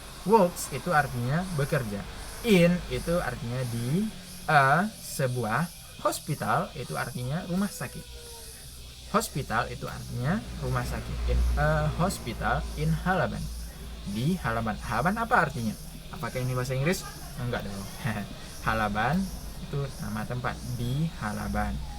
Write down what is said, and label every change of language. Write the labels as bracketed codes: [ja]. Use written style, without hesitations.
[id] Works itu artinya bekerja. In itu artinya di. Sebuah hospital itu artinya rumah sakit. Hospital itu artinya rumah sakit. [en] In a hospital in Halaban. [id] Di Halaban. Halaban apa artinya? Apakah ini bahasa Inggris? Enggak dong. Halaban itu nama tempat, di Halaban.